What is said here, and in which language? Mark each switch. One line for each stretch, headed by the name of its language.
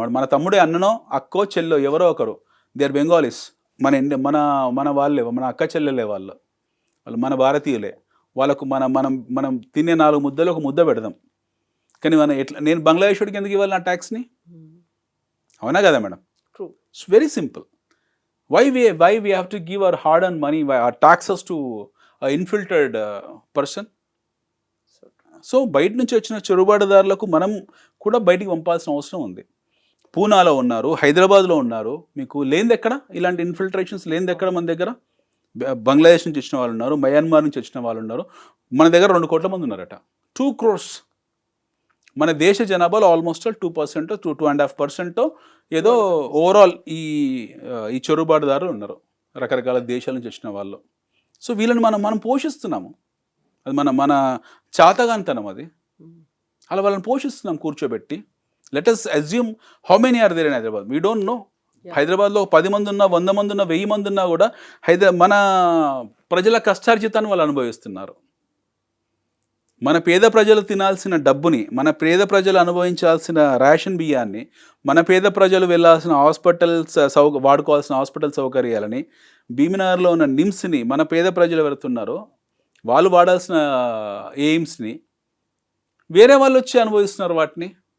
Telugu: వాడు మన తమ్ముడే, అన్ననో అక్కో చెల్లో ఎవరో ఒకరు,
English: they are Bengalis,
Telugu: మన వాళ్ళే, మన అక్క చెల్లెలే, వాళ్ళు మన భారతీయులే. వాళ్ళకు మనం తినే 4 ముద్దలు ఒక ముద్ద పెడదాం. కానీ నేను బంగ్లాదేశ్ వాడికి ఎందుకు ఇవ్వాలి నా ట్యాక్స్ని? అవునా కదా madam?
English: It's very simple. Why we have to give our hard-earned money, our taxes to an infiltrated person?
Telugu: So బయట నుంచి వచ్చిన చొరబాటుదారులకు మనం కూడా బయటికి పంపాల్సిన అవసరం ఉంది. పూనాలో ఉన్నారు, హైదరాబాద్లో ఉన్నారు, మీకు లేనిది ఎక్కడ ఇలాంటి ఇన్ఫిల్ట్రేషన్స్ లేనిది ఎక్కడ? మన దగ్గర బంగ్లాదేశ్ నుంచి వచ్చిన వాళ్ళు ఉన్నారు, మయన్మార్ నుంచి వచ్చిన వాళ్ళు ఉన్నారు. మన దగ్గర 2 కోట్ల మంది ఉన్నారట, 2 crores. మన దేశ జనాభాలో ఆల్మోస్ట్ 2% 2.5% ఏదో ఓవరాల్ ఈ చొరబాటుదారులు ఉన్నారు, రకరకాల దేశాల నుంచి వచ్చిన వాళ్ళు. సో వీళ్ళని మనం పోషిస్తున్నాము. అది మన చాతగాంతనం. అది అలా వాళ్ళని పోషిస్తున్నాం కూర్చోబెట్టి.
English: Let us assume how many are there in Hyderabad. We don't know.
Telugu: హైదరాబాద్లో 10 మంది ఉన్నా, 100 మంది ఉన్నా, 1000 మంది ఉన్నా కూడా మన ప్రజల కష్టార్జితాన్ని వాళ్ళు అనుభవిస్తున్నారు. మన పేద ప్రజలు తినాల్సిన డబ్బుని, మన పేద ప్రజలు అనుభవించాల్సిన రేషన్ బియ్యాన్ని, మన పేద ప్రజలు వెళ్ళాల్సిన హాస్పిటల్స్ వాడుకోవాల్సిన హాస్పిటల్ సౌకర్యాలని, భీమినగర్లో ఉన్న నిమ్స్ని మన పేద ప్రజలు వెళుతున్నారో వాళ్ళు వాడాల్సిన ఎయిమ్స్ని వేరే వాళ్ళు వచ్చి అనుభవిస్తున్నారు వాటిని.